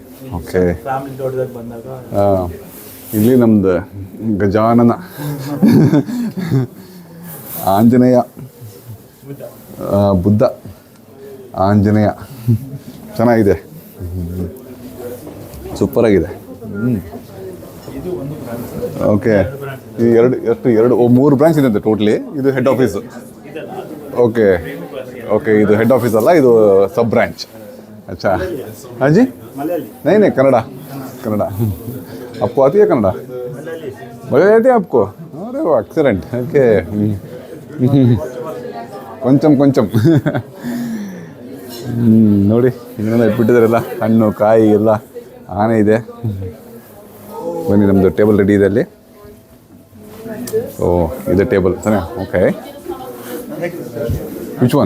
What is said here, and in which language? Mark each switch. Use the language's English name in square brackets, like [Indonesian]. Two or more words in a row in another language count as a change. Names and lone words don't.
[Kannada] ಓಕೆ, ಹಾಂ, ಇಲ್ಲಿ ನಮ್ದು ಗಜಾನನ ಆಂಜನೇಯ, ಬುದ್ಧ ಆಂಜನೇಯ ಚೆನ್ನಾಗಿದೆ, ಸೂಪರಾಗಿದೆ. ಓಕೆ, ಈ ಎರಡು 3 ಬ್ರಾಂಚ್ ಇದೆ ಟೋಟ್ಲಿ. ಇದು [English] head office. [Kannada] ಓಕೆ, ಇದು [English] head office [Kannada] ಅಲ್ಲ, ಇದು [English] sub branch. [Hindi] अच्छा हाँ जी, नहीं कन्नड़ा आपको आती है कन्नड़ा? मलयाली आती है आपको? अरे वो एक्सीलेंट. ओके, [Kannada] ಕೊಂಚಂ ನೋಡಿ ಇನ್ನೊಂದು ಇಟ್ಬಿಟ್ಟಿದ್ದಾರೆಲ್ಲ, ಹಣ್ಣು ಕಾಯಿ ಎಲ್ಲ. ಆನೆ ಇದೆ. ಬನ್ನಿ, ನಮ್ಮದು [English] table ready [Kannada] ಇದೆ ಅಲ್ಲಿ. ಇದೆ ಟೇಬಲ್ ತಾನೆ? ಓಕೆ, [English] which one?